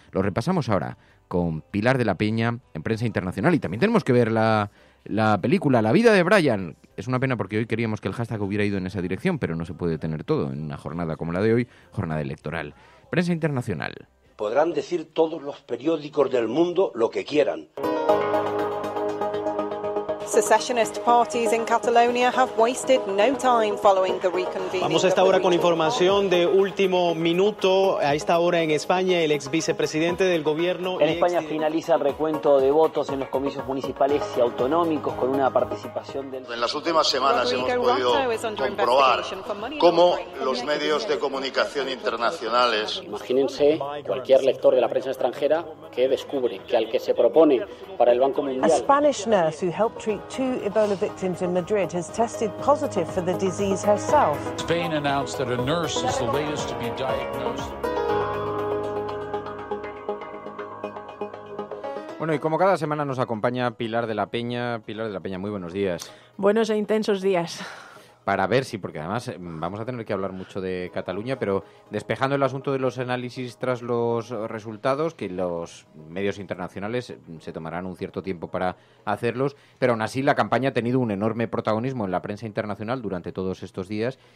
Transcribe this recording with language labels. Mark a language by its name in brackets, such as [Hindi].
[Spanish] Lo repasamos ahora con Pilar de la Peña en prensa internacional, y también tenemos que ver la película La vida de Brian. Es una pena porque hoy queríamos que el hashtag hubiera ido en esa dirección, pero no se puede tener todo en una jornada como la de hoy, jornada electoral. Prensa internacional. Podrán decir todos los periódicos del mundo lo que quieran. [English] Secessionist parties in Catalonia have wasted no time following the reconvening. [Spanish] Vamos a esta hora con información de último minuto. A esta hora en España, el ex vicepresidente del gobierno... En España finaliza el recuento de votos en los comicios municipales y autonómicos con una participación del... En las últimas semanas hemos podido comprobar cómo los medios de comunicación internacionales... Imagínense cualquier lector de la prensa extranjera que descubre que al que se propone para el Banco Mundial... [English] A Spanish nurse who helped treat 2 Ebola victims in Madrid has tested positive for the disease herself. Spain announced that a nurse is the latest to be diagnosed. [Spanish] Bueno, y como cada semana nos acompaña Pilar de la Peña. Pilar de la Peña, muy buenos días. Buenos e intensos días. Para ver si, porque además vamos a tener que hablar mucho de Cataluña, pero despejando el asunto de los análisis tras los resultados, que los medios internacionales se tomarán un cierto tiempo para hacerlos, pero aún así la campaña ha tenido un enorme protagonismo en la prensa internacional durante todos estos días.